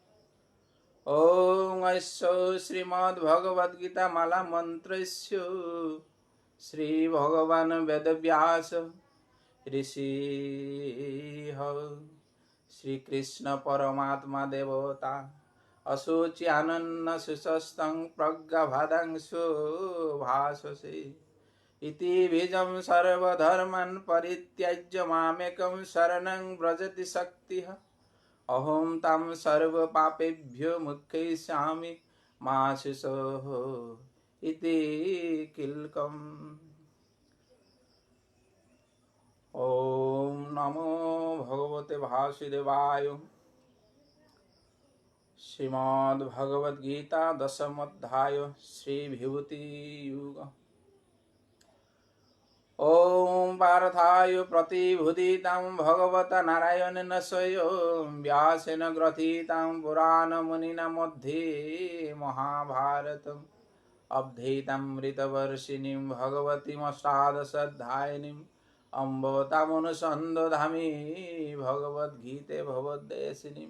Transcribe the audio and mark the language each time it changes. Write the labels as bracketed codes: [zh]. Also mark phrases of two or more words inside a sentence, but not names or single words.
[sa] ওম অস্য শ্রীমদ্ ভগবদ গীতা মালা মন্ত্রস্য শ্রী ভগবান বেদব্যাস ঋষিঃ শ্রীকৃষ্ণ পরমাত্মা দেবতা অশুচি আনন্ন সুস্বস্তং প্রজ্ঞাভাদাংশু ভাসসে ইতি বীজং সর্বধর্মাन् পরিত্যাজ্য মামেকং শরণং ব্রজতি শক্তিঃ অহং তাং সর্বপাপেভ্যো মুক্ষয়িষ্যামি মা শুচোঃ ইতি কিলকম। ओम नमो भगवते वासुदेवाय। श्रीमद्भगवद्गीता दशमोध्याय श्री विभूति युग। ओम पार्थाय प्रतिभूतितं भगवता नारायणेन स्वयं व्यासेन ग्रथितं पुराणमुनिना मध्ये महाभारतम् अब्धेतामृतवर्षिणीं भगवतीमष्टादशाध्यायिनीम् अम्ब तामनुसन्दधामि भगवद्गीते भगवद्देशिनीम्।